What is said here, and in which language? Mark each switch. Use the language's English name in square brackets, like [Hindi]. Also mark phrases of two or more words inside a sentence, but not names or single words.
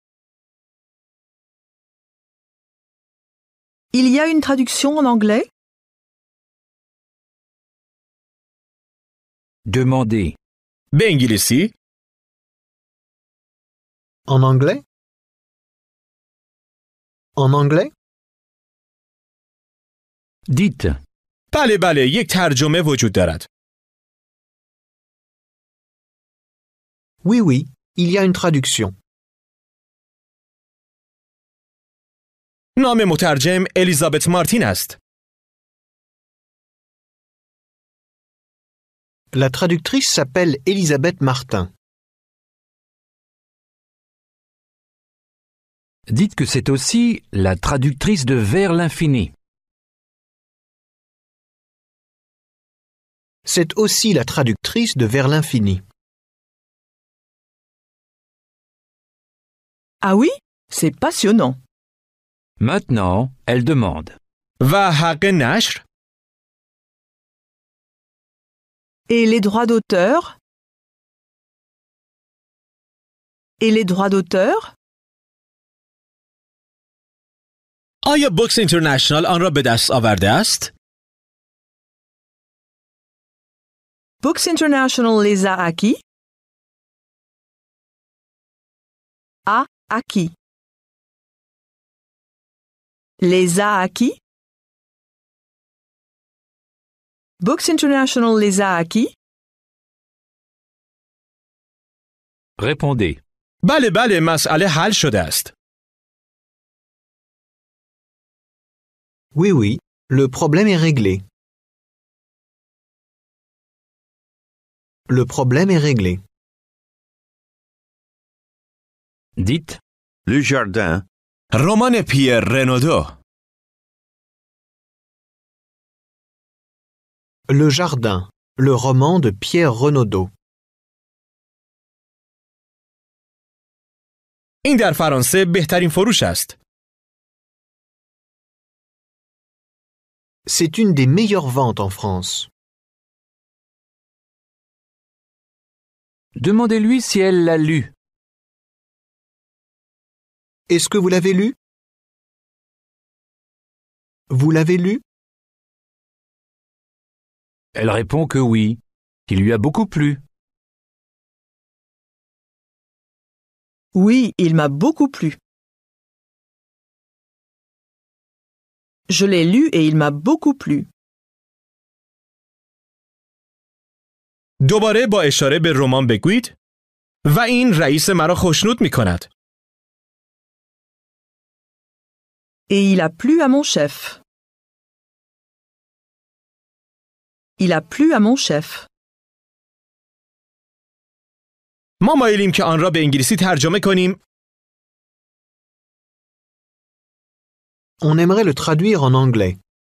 [French] Il y a une traduction en anglais? Demandez. [Persian] به انگلیسی؟ [French] En anglais? En anglais? Dites. [Persian] بله بله یک ترجمه وجود دارد. [French] Oui, oui, il y a une traduction. [Persian] نام مترجم الیزابت مارتین است. [French] La traductrice s'appelle Elisabeth Martin. Dites que c'est aussi la traductrice de Vers l'infini. C'est aussi la traductrice de Vers l'infini. Ah oui? C'est passionnant. Maintenant, elle demande. و حق نشر؟ Et les droits d'auteur? Et les droits d'auteur? [Persian] آیا بوکس اینترنشنال آن را به دست آورده است؟ [French] Books International les a acquis? A acquis. Les a acquis? Books International les a acquis? Répondez. [Persian] بله بله مسئله حل شده است. [French] Oui, oui, le problème est réglé. Le problème est réglé. Dites. Le jardin. [Persian] رمان پیر رنودو. [French] Le jardin. Le roman de Pierre Renaudot. [Persian] این در فرانسه بهترین فروش است. [French] C'est une des meilleures ventes en France. Demandez-lui si elle l'a lu. Est-ce que vous l'avez lu? Vous l'avez lu? Elle répond que oui, qu'il lui a beaucoup plu. Oui, il m'a beaucoup plu. Je l'ai lu et il m'a beaucoup plu. [Persian] دوباره با اشاره به رمان بگویید و این رئیس مرا خوشنود می کند. [French] Et il a plu à mon chef. Il a plu à mon chef. [Persian] ما مایلیم که آن را به انگلیسی ترجمه کنیم. [French] On aimerait le traduire en anglais.